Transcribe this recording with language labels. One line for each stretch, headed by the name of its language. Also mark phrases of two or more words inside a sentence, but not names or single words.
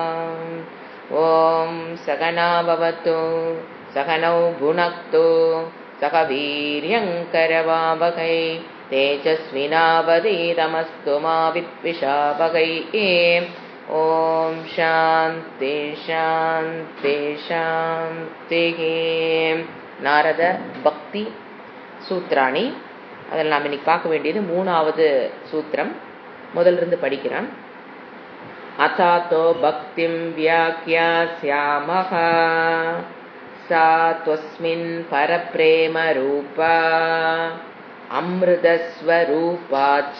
Sanskrit: ॐ सहना भवतु सहनौ भुनक्तु सह वीर्यङ्करवावहै तेजस्विनावधीतमस्तु मा विद्विषावहै। ॐ शान्ति शान्ति शान्तिः।
Tamil: நாரத பக்தி சூத்ராணி, அதில் நாம் இன்னைக்கு பார்க்க வேண்டியது 3வது சூத்திரம். முதலிருந்து படிக்கிறேன்.
Sanskrit: अथातो भक्तिं व्याख्यास्यामः सा त्वस्मिन् परप्रेम रूपा अमृतस्वरूपाच्च.